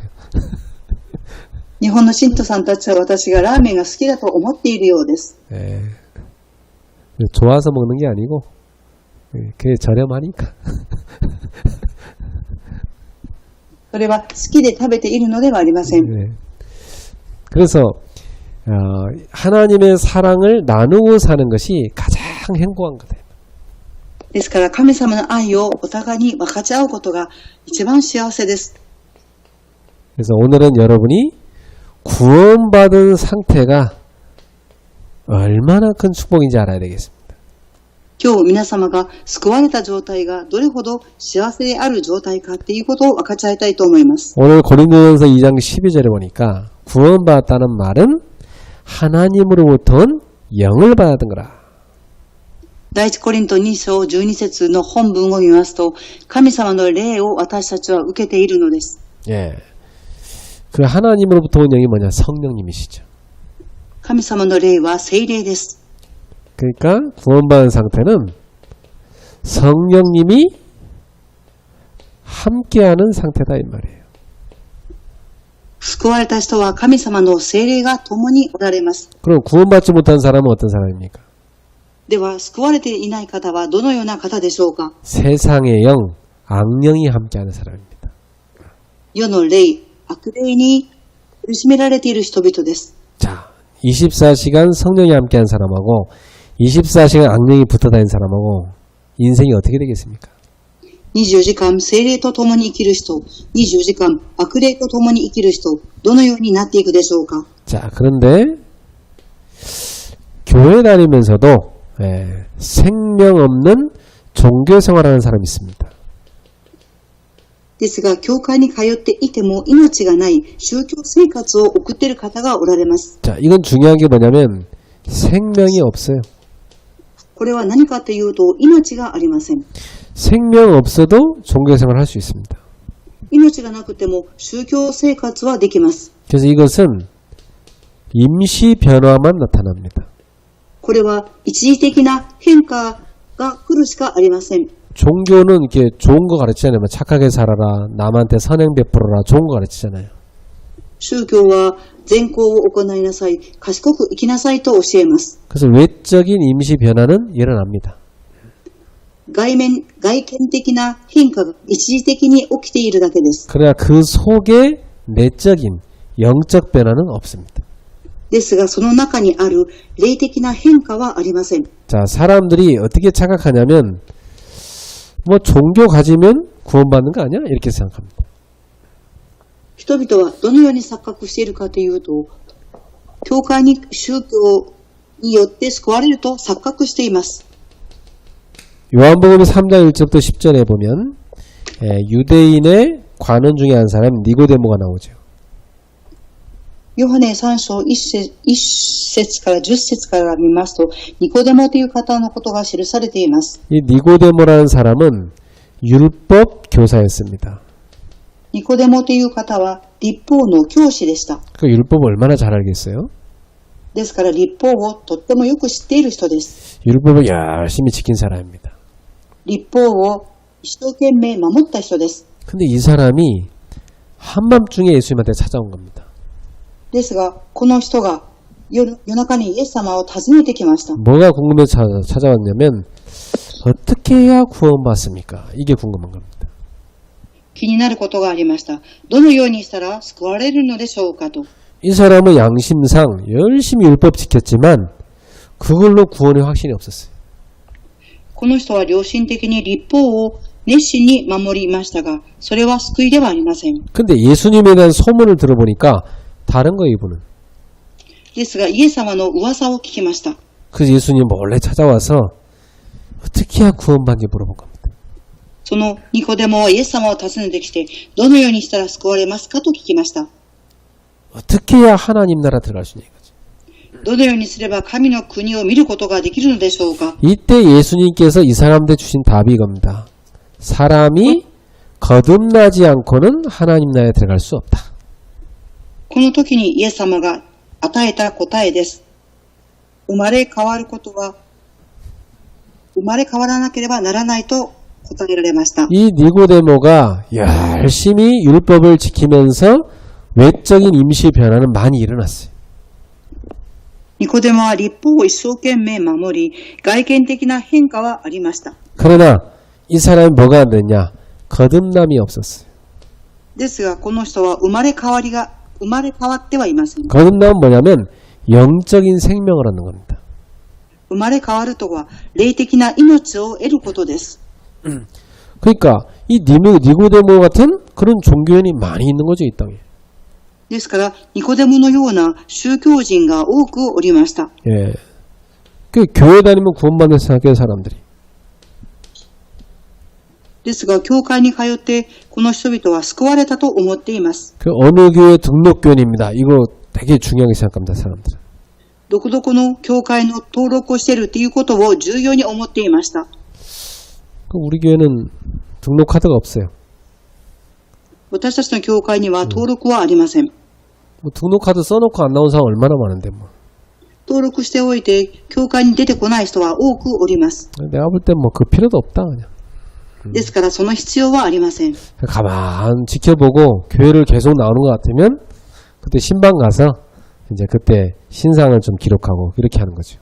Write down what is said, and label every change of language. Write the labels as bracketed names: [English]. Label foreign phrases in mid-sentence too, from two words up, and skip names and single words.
[Japanese] 日本の信徒さんたちは私がラーメンが好きだと思っているようです。 [Korean] 예. 좋아서 먹는 게 아니고 그게 저렴하니까. [Japanese] それは好きで食べているのではありません。 [Korean] 예. 그래서 하나님의 사랑을 나누고 사는 것이 가장 행복한 거다. [Japanese] ですから神様の愛をお互いに分かち合うことが一番幸せです。 [Korean] 그래서 오늘은 여러분이 구원받은 상태가 얼마나 큰 축복인지 알아야 되겠습니다. [Japanese] 今日皆様が救われた状態がどれほど幸せである状態かっていうことを分かち合いたいと思います。 [Korean] 오늘 고린도전서 2장 12절에 보니까 구원받았다는 말은 하나님으로부터 온 영을 받았던 거라. [Japanese] 第一コリント2章12節の本文を見ますと、神様の霊を私たちは受けているのです。 [Korean] 예. 그 하나님으로부터 온 영이 뭐냐? 성령님이시죠. [Japanese] 神様の霊は聖霊です。 [Korean] 그러니까 구원받은 상태는 성령님이 함께하는 상태다 이 말이에요. [Japanese] 救われた人は神様の聖霊が共におられます。 [Korean] 그럼 구원받지 못한 사람은 어떤 사람입니까? [Japanese] では、救われていない方はどのような方でしょうか？ [Korean] 세상의 영, 악령이 함께하는 사람입니다. [Japanese] 世の霊、悪霊に苦しめられている人々です。 [Korean] 자, 24시간 성령이 함께한 사람하고 24시간 악령이 붙어다니는 사람하고 인생이 어떻게 되겠습니까? [Japanese] 24 時間聖霊と共に生きる人、24時間悪霊と共に生きる人、どのようになっていくでしょうか？ [Korean] 자, 그런데 교회 다니면서도 생명 없는 종교 생활하는 사람이 있습니다. [Japanese] ですが、教会に通っていても命がない宗教生活を送っている方がおられます。 [Korean] 자, 이건 중요한 게 뭐냐면 생명이 없어요. [Japanese] これは何かというと、命がありません。 [Korean] 생명 없어도 종교 생활 할 수 있습니다. [Japanese] 命がなくても宗教生活はできます。 [Korean] 그래서 이것은 임시 변화만 나타납니다. [Japanese] これは一時的な変化が来るしかありません。 [Korean] 종교는 이렇게 좋은 거 가르치잖아요. 착하게 살아라, 남한테 선행 베풀어라, 좋은 거 가르치잖아요. [Japanese] 宗教は善行を行いなさい、賢く生きなさいと教えます。 [Korean] 그래서 외적인 임시 변화는 일어납니다. [Japanese] 外見的な変化が一時的に起きているだけです。 [Korean] 그러나 그 속에 내적인 영적 변화는 없습니다. [Japanese] ですが、その中にある霊的な変化はありません。 [Korean] 자, 사람들이 어떻게 착각하냐면 뭐 종교 가지면 구원받는 거 아니야? 이렇게 생각합니다. [Japanese] 人々はどのように錯覚しているかというと、教会に宗教によって救われると錯覚しています。 [Korean] 요한복음 3장 1절부터 10절에 보면 유대인의 관원 중에 한 사람 니고데모가 나오죠. [Japanese] ヨハネ3章1節から10節から見ますと、ニコデモという方のことが記されています。 [Korean] 이 니고데모라는 사람은 율법 교사였습니다. [Japanese] ニコデモという方は立法の教師でした。 [Korean] 그 율법을 얼마나 잘 알겠어요? [Japanese] ですから立法をとってもよく知っている人です。 [Korean] 율법을 열심히 지킨 사람입니다. [Japanese] 立法を一生懸命守った人です。 [Korean] 근데 이 사람이 한밤중에 예수님한테 찾아온 겁니다. [Japanese] ですが、この人が夜中にイエス様を訪ねてきました。 [Korean] 뭐가 궁금해서 찾아왔냐면 어떻게 해야 구원받습니까? 이게 궁금한 겁니다. [Japanese] 気になることがありました。どのようにしたら救われるのでしょうかと。 [Korean] 이 사람은 양심상 열심히 율법 지켰지만 그걸로 구원의 확신이 없었어요. [Japanese] この人は良心的に立法を熱心に守りましたが、それは救いではありません。 [Korean] 근데 예수님에 대한 소문을 들어보니까 다른 거예요, 이분은. [Japanese] ですが、イエス様の噂を聞きました。 [Korean] 그래서 예수님 몰래 찾아와서 어떻게 해야 구원받는지 물어본 겁니다. [Japanese] そのニコデモはイエス様を訪ねてきて、どのようにしたら救われますかと聞きました。 [Korean] 어떻게 해야 하나님 나라 들어갈 수 있는 거죠. [Japanese] どのようにすれば神の国を見ることができるのでしょうか。 [Korean] 이때 예수님께서 이 사람한테 주신 답이 이겁니다. 사람이 거듭나지 않고는 하나님 나라에 들어갈 수 없다. [Japanese] この時にイエス様が与えた答えです。生まれ変わらなければならないと答えられました。 [Korean] 이 니고데모가 열심히 율법을 지키면서 외적인 임시 변화는 많이 일어났어요. [Japanese] ニコデモは立法を一生懸命守り、外見的な変化はありました。 [Korean] 그러나 이 사람이 뭐가 안 됐냐? 거듭남이 없었어요. [Japanese] ですが、この人は生まれ変わってはいません。 [Korean] 거듭남은 뭐냐면 영적인 생명을 얻는 겁니다. [Japanese] 生まれ変わるとは、霊的な命を得ることです。 [Korean] 그러니까 이 니고데모 같은 그런 종교인이 많이 있는 거죠, 이 땅에. [Japanese] ですから、ニコデモのような宗教人が多くおりました。 [Korean] 예. 그 교회 다니면 구원받는 생각해요, 사람들이. [Japanese] ですが、教会に通って、この人々は救われたと思っています。 [Korean] 그 어느 교회 등록교인입니다. 이거 되게 중요하게 생각합니다, 사람들은. [Japanese] どこどこの教会の登録をしているということを重要に思っていました。 [Korean] 우리 교회는 등록 카드가 없어요. [Japanese] 私たちの教会には登録はありません。 [Korean] 뭐 등록 카드 써놓고 안 나온 사람 얼마나 많은데 뭐. [Japanese] 登録しておいて、教会に出てこない人は多くおります。 [Korean] 내가 볼 땐 뭐 그 필요도 없다 그냥. [Japanese] ですから、その必要はありません。 [Korean] 가만 지켜보고 교회를 계속 나오는 것 같으면 그때 신방 가서 이제 그때 신상을 좀 기록하고 이렇게 하는 거죠.